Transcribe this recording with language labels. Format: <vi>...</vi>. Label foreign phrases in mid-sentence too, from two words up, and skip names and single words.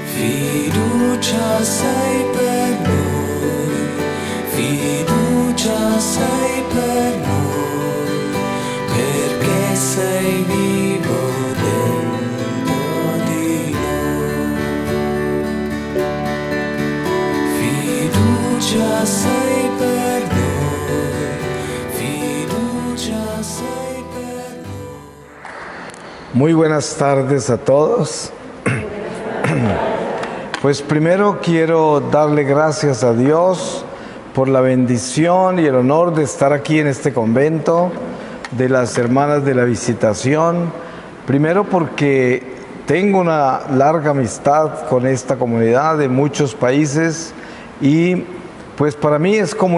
<it>Fiducia sei per noi, fiducia sei per noi, perché sei vivo dentro di noi. Fiducia sei per noi, fiducia sei per noi.</it> <es>Muy buenas tardes a todos. Pues primero quiero darle gracias a Dios por la bendición y el honor de estar aquí en este convento de las Hermanas de la Visitación. Primero porque tengo una larga amistad con esta comunidad de muchos países y pues para mí es como</es>